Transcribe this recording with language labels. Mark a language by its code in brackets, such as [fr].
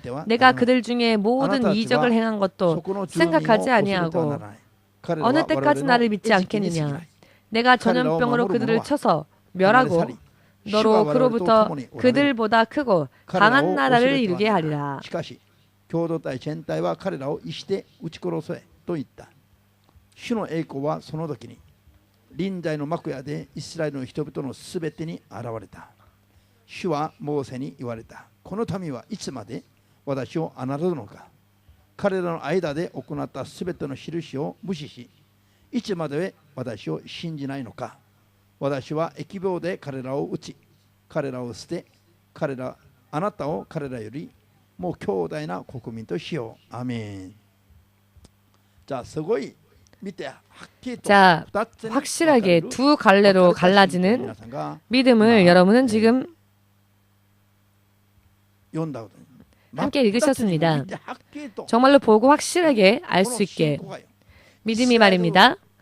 [ko] 내가 그들 중에 모든 이적을 행한 것도 생각하지 아니하고 어느 때까지 나를 믿지 않겠느냐. 내가 전염병으로 그들을 쳐서 멸하고 너로 그로부터 그들보다 크고 강한 나라를 이루게 하리라. [ja] しかし共同体全体は彼らを石で撃ち殺せと言った。主の栄光はその時に臨在の幕屋でイスラエルの人々のすべてに現れた。主はモーセに言われた。この民はいつまで私を侮るのか。彼らの間で行ったすべての印を無視し、いつまで私を信じないのか。私は疫病で彼らを打ち、彼らを捨て、あなたを彼らよりもう強大な国民としよう。アメン。じゃあすごい見て [ko] 자, 확실하게 두 갈래로 갈라지는 믿음을 여러분은 지금 함께 읽으셨습니다. 정말로 보고 확실하게 알 수 있게 믿음이 말입니다.